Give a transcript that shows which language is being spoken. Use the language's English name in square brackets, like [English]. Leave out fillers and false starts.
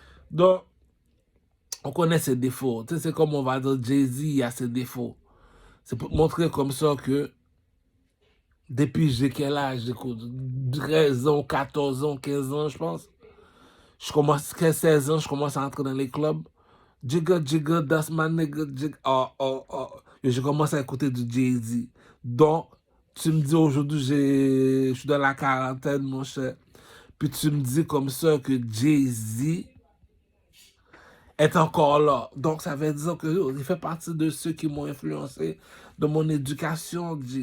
[French] Donc, on connaît ses défauts. Tu sais, c'est comme on va dire, Jay-Z, il a ses défauts. C'est pour montrer comme ça que depuis j'ai quel âge, j'écoute 13 ans, 14 ans, 15 ans, je pense. Je commence, 16 ans, je commence à entrer dans les clubs. [English] Jigga, that's my nigga, jigga. [French] Et je commence à écouter du Jay-Z. Donc, tu me dis aujourd'hui, je suis dans la quarantaine, mon cher. Puis tu me dis comme ça que Jay-Z est encore là. Donc, ça veut dire que il fait partie de ceux qui m'ont influencé dans mon éducation.